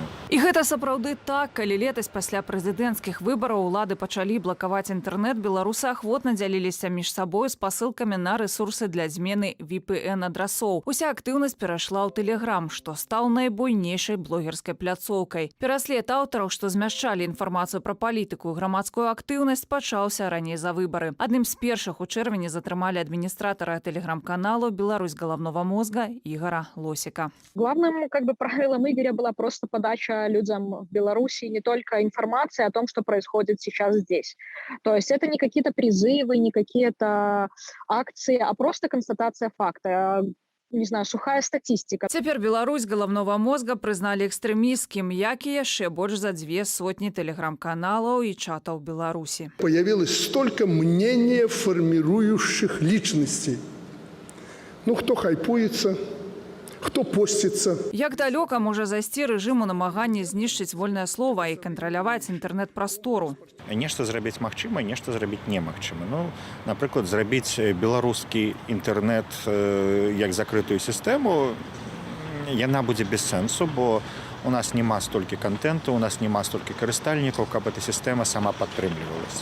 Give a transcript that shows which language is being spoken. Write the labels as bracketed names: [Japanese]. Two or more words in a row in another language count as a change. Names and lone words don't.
[Belarusian] І гэта сапраўды так, калі летась пасля прэзідэнцкіх выбараў улады пачалі блакаваць інтэрнэт, беларусы ахвотна дзяліліся між сабой спасылкамі на рэсурсы для змены VPN-адрасоў. Уся актыўнасць перайшла ў Telegram, што стаў найбуйнейшай блогерскай пляцоўкай. Пераслед аўтараў, што змяшчалі інфармацыю пра палітыку і грамадскую актыўнасць, пачаўся раней за выбары. Адным з першых у чэрвені затрымалі [Russian] администратора телеграм-канала [Belarusian] «Беларусь головного мозга» Игоря Лосика. [Russian] Главным правилом Игоря была просто подача людям в Беларуси не только информации о том, что происходит сейчас здесь. То есть это не какие-то призывы, не какие-то акции, а просто констатация факта. Не знаю, сухая статистика. [Belarusian] Цяпер Беларусь головного мозга прызналі экстрэмісцкім, як і яшчэ больш за 200 телеграм-каналаў і чатаў Беларусі. [Russian] Появилось столько мнения формирующих личностей. Ну, кто хайпуется, кто постится. [Belarusian] Як далёка можа зайсці рэжым у намаганні знішчыць вольнае слова і кантраляваць інтэрнэт-прастору? Нешта зрабіць магчыма, нешта зрабіць немагчыма. Ну, напрыклад, зрабіць беларускі інтэрнэт як закрытую сістэму, яна будзе без сэнсу, бо у нас няма столькі контенту, у нас няма столькі карыстальнікаў, каб эта сістэма сама падтрымлівалася.